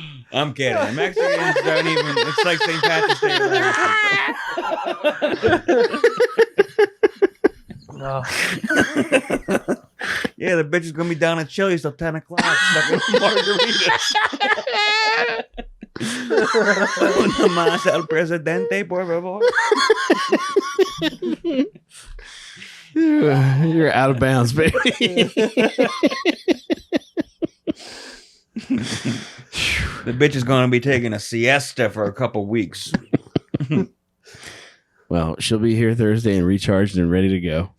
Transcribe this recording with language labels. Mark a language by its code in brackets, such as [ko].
[en] I'm kidding. The Mexicans don't even. It's like St. Patrick's Day. No. Yeah, the bitch is gonna be down at Chili's till 10 o'clock. Stuck with margaritas. [es] Una más al presidente, por favor. [en] You're out of bounds, baby. The bitch is gonna be taking a siesta for a couple weeks. Well, she'll be here Thursday and recharged and ready to go.